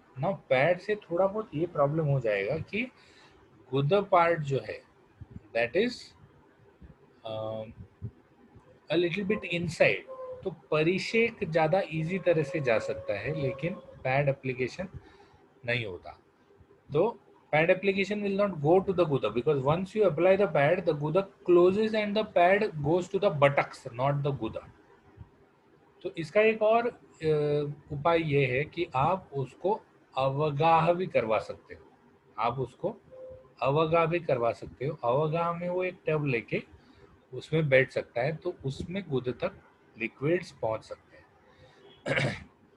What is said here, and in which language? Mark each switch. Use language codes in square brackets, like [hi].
[hi] ना पैड से थोड़ा बहुत ये प्रॉब्लम हो जाएगा कि गुद पार्ट जो है [en] that is a little bit inside, [hi] तो परिषेक ज़्यादा इजी तरह से जा सकता है, लेकिन पैड एप्लीकेशन नहीं होता। [en] तो pad application will not go to the guda because once you apply the pad, the guda closes and the pad goes to the buttocks, not the guda. [hi] तो इसका एक और उपाय ये है कि आप उसको अवगाह भी करवा सकते हो। आप उसको अवगाह भी करवा सकते हो। अवगाह में वो एक टब लेके उसमें बैठ सकता है, तो उसमें गुद तक लिक्विड्स पहुंच सकते हैं।